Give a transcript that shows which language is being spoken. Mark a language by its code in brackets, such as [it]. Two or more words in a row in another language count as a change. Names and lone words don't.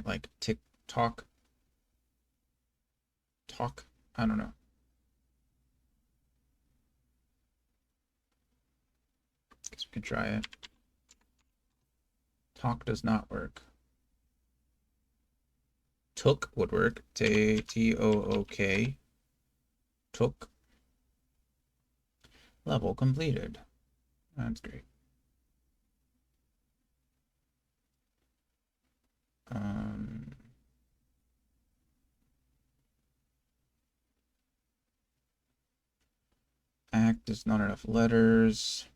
[en] Like tick tock. Talk. I don't know. Guess we can try it. Talk does not work. Took would work. T-O-O-K. Took. Level completed. That's great. Act is not enough letters.